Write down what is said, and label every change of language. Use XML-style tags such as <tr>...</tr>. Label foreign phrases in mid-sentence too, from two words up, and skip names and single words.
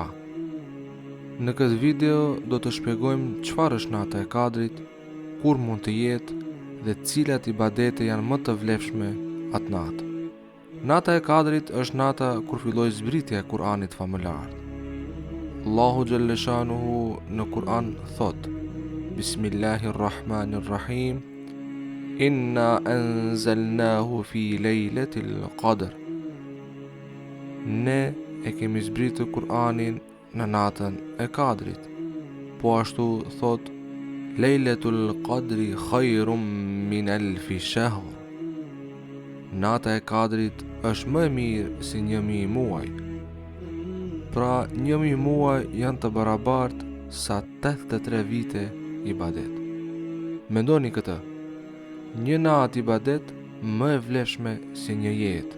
<sq>Në këtë video do të shpjegojmë çfarë është nata e Kadrit, kur mund të jetë dhe cilat ibadete janë më të vlefshme atë natë. Nata e Kadrit është nata kur filloi zbritja e Kur'anit famëlar. Allahu xhalleshanuhu në Kur'an thot:</sq> <ar>بسم الله الرحمن الرحيم. إنا أنزلناه في ليلة القدر.</ar> <sq>Ne e kemi zbritur Kur'anin në natën e Kadrit. Po ashtu thot:</sq> <ar>ليلة القدر خير من ألف شهر.</ar> <sq>Nata e Kadrit është më e mirë si 1000 muaj. Pra 1000 muaj janë të barabartë sa 83 vite ibadet. Mendoni këtë. Një natë ibadet më e vlefshme se një jetë.</sq>